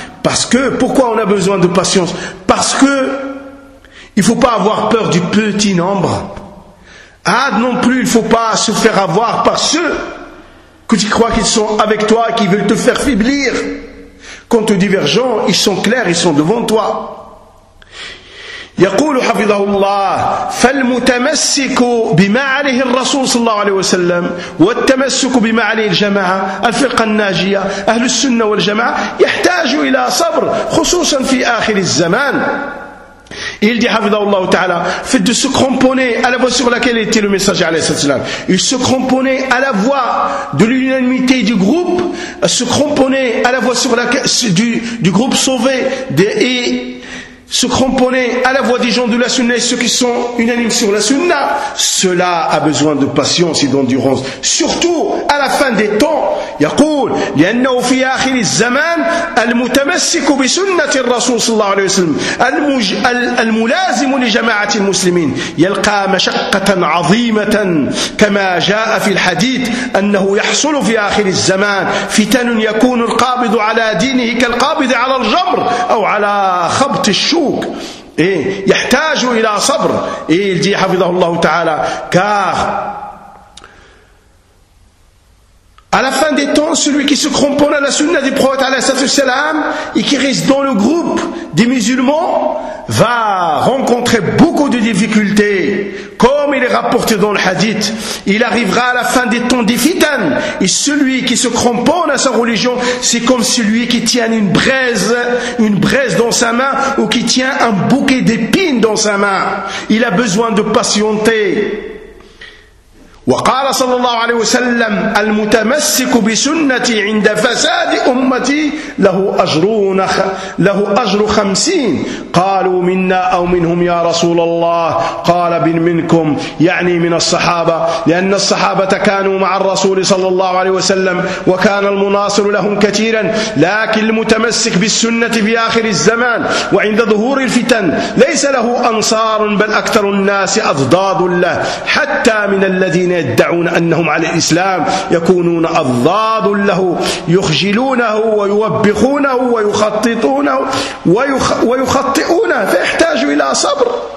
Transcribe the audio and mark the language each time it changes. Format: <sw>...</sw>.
<fr>Parce que, pourquoi on a besoin de patience? Parce que, il faut pas avoir peur du petit nombre. Ah, non plus, il faut pas se faire avoir par ceux que tu crois qu'ils sont avec toi et qui veulent te faire faiblir. Quant aux divergents, ils sont clairs, ils sont devant toi.</fr> <ar>يقول حفظه الله فالمتمسك بما عليه الرسول صلى الله عليه وسلم والتمسك بما عليه الجماعة الفرقة الناجية أهل السنة والجماعة يحتاج إلى صبر خصوصا في آخر الزمان.</ar> <fr>Il dit,</fr> <ar>Hafidhahullah Ta'ala,</ar> <fr>faites de se cramponner à la voie sur laquelle était le messager,</fr> <ar>alayhi salatu wasalam.</ar> <fr>Il se cramponnait à la voie de l'unanimité du groupe, se cramponnait à la voie sur laquelle, du groupe sauvé, et se cramponner à la voix des gens de la sunna et ceux qui sont unanimes sur la sunna, cela a besoin de patience et d'endurance. Surtout à la fin des temps.</fr> <ar>يقول لأنه في آخر الزمان المتمسك بسنة الرسول صلى الله عليه وسلم الملازم لجماعة المسلمين يلقى مشقة عظيمة كما جاء في الحديث أنه يحصل في آخر الزمان فتن يكون القابض على دينه كالقابض على الجمر أو على خبط الشوك يحتاج إلى صبر الذي حفظه الله تعالى كاخ</ar> <fr>À la fin des temps, celui qui se cramponne à la sunna du prophète</fr> <ar>alayhi salam</ar> <fr>et qui reste dans le groupe des musulmans va rencontrer beaucoup de difficultés. Comme il est rapporté dans le hadith, il arrivera à la fin des temps des fitan. Et celui qui se cramponne à sa religion, c'est comme celui qui tient une braise dans sa main ou qui tient un bouquet d'épines dans sa main. Il a besoin de patienter.</fr> <ar>وقال صلى الله عليه وسلم المتمسك بسنتي عند فساد أمتي له أجر 50 قالوا منا أو منهم يا رسول الله قال منكم يعني من الصحابة لأن الصحابة كانوا مع الرسول صلى الله عليه وسلم وكان المناصر لهم كثيرا لكن المتمسك بالسنة في آخر الزمان وعند ظهور الفتن ليس له أنصار بل أكثر الناس أضداد له حتى من الذين يدعون أنهم على الإسلام يكونون أضداد له يخجلونه ويوبخونه ويخططونه ويخطئونه فيحتاج إلى صبر</ar>